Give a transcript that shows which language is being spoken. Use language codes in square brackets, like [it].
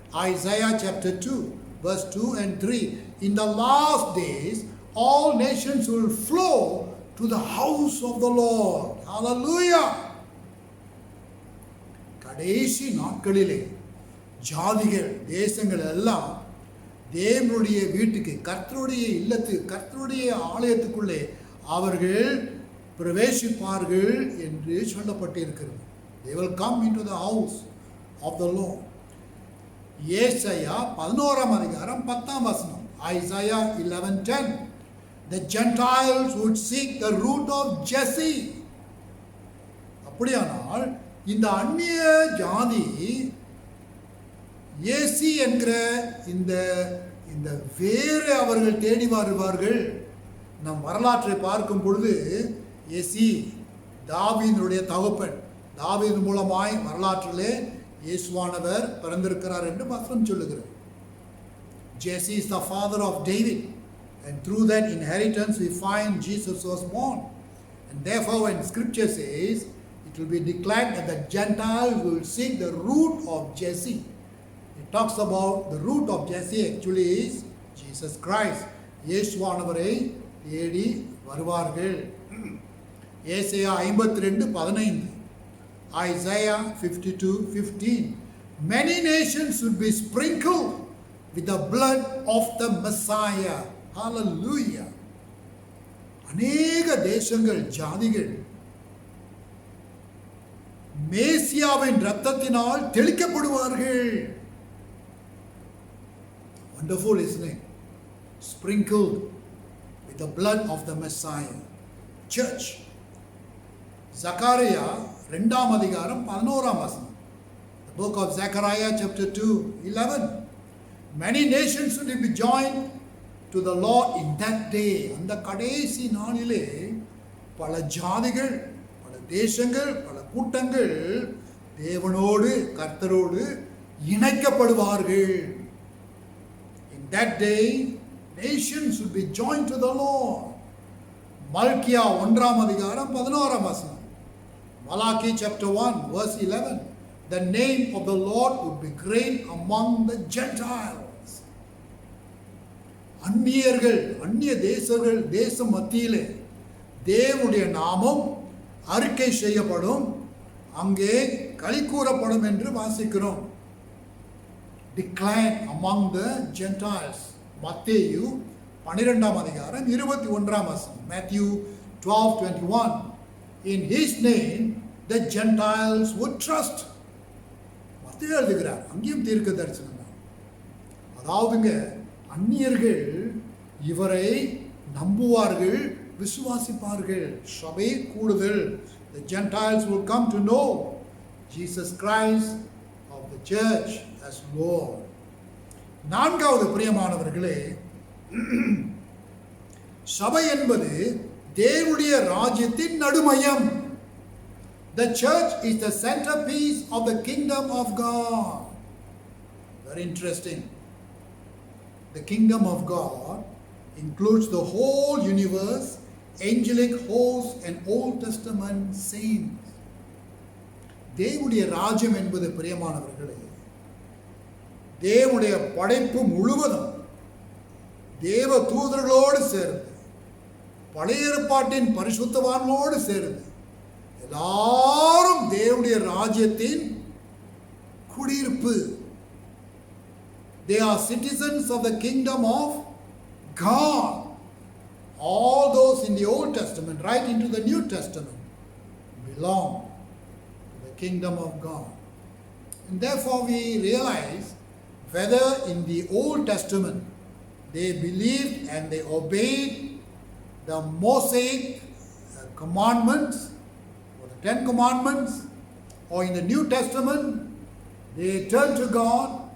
[en] Isaiah chapter 2 verse 2 and 3. In the last days all nations will flow to the house of the Lord. Hallelujah. [ta] கடைசி நாட்களிலே ஜாதிகள், தேசங்கள் எல்லாம் தேவனுடைய வீட்டுக்கு, கர்த்தருடைய இல்லத்துக்கு, கர்த்தருடைய ஆலயத்துக்குள்ளே அவர்கள் பிரவேசிப்பார்கள் என்று சொல்லப்பட்டிருக்கிறது. [en] They will come into the house of the Lord. [ta] ஏசாயா 11ஆம் அதிகாரம் 10ஆம் வசனம். [en] Isaiah 11:10. The Gentiles would seek the root of Jesse. [ta] அப்படியானால் இந்த அந்நிய ஜாதி ஏசி என்கிற இந்த வேறு அவர்கள் தேடி வருவார்கள். நம் வரலாற்றை பார்க்கும் பொழுது ஏசி தாவீதுடைய தகப்பன். தாவீது மூலமாய் வரலாற்றிலே இயேசுவானவர் பிறந்திருக்கிறார் என்று வசனம் சொல்லுகிறது. [en] Jesse is the father of David, and through that inheritance we find Jesus was born. And therefore when scripture says it will be declared that the Gentiles will seek the root of Jesse, it talks about the root of Jesse actually is Jesus Christ. [ta] இயேசுவானவரை தேடி வருவார்கள். ஏசாயா 52:15, Isaiah 52:15. [en] Many nations would be sprinkled with the blood of the Messiah. Hallelujah. [ta] அநேக தேசங்கள், ஜாதிகள் மேசியாவின் இரத்தத்தினால் தெளிக்கப்படுவார்கள். [en] Wonderful, isn't it? Sprinkled with the blood of the Messiah. Church. [ta] Zechariah 2ஆம் அதிகாரம் 11ஆம் வசனம். [en] The book of Zechariah chapter 2:11. Many nations will be joined to the Lord in that day. [ta] அந்த கடைசி நாளிலே பல ஜாதிகள், பல தேசங்கள், பல கூட்டங்கள் தேவனோடு, கர்த்தரோடு இணைக்கப்படுவார்கள். [en] In that day nations will be joined to the Lord. [ta] மல்கியா 1ஆம் அதிகாரம் 11ஆம் வசனம். [en] Malachi chapter 1 verse 11. The name of the Lord would be great among the Gentiles. [ta] அந்நியர்கள், அந்நிய தேசங்கள், தேச மத்தியிலே தேவனுடைய நாமம் அறிக்கை செய்யப்படும், அங்கே களி கூறப்படும் என்று வாசிக்கிறோம். [en] Declared among the Gentiles. மத்தேயு [ta] 12ஆம் அதிகாரம் 21ஆம் வசனம். Matthew 12:21. [en] In his name the Gentiles would trust. [ta] மத்தேயு எழுதுகிறார், அங்கேயும் தீர்க்க தரிசனம் தான். அதாவதுங்க, அந்நியர்கள் இவரை நம்புவார்கள், விசுவாசிப்பார்கள். சபை கூடுதல். [en] The Gentiles will come to know Jesus Christ of the church as Lord. [ta] நான்காவது பிரியமானவர்களே, சபை என்பது தேவனுடைய ராஜ்யத்தின் நடுமையம். [en] The church is the centerpiece of the kingdom of God. Very interesting. The kingdom of God includes the whole universe, angelic hosts and Old Testament saints. [ta] தேவனுடைய ராஜ்யம் என்பது பிரியமானவர்களே, தேவனுடைய படைப்பு முழுவதும் தேவ தூதர்களோடு சேர்ந்து, பழைய ஏற்பாட்டின் பரிசுத்தவான்களோடு சேர்ந்து எல்லாரும் தேவனுடைய ராஜ்யத்தின் குடியிருப்பு. [en] They are citizens of the kingdom of God. All those in the Old Testament, right into the New Testament, belong to the kingdom of God. And therefore we realize whether in the Old Testament they believed and they obeyed the Mosaic commandments or the 10 commandments, or in the New Testament they turned to God.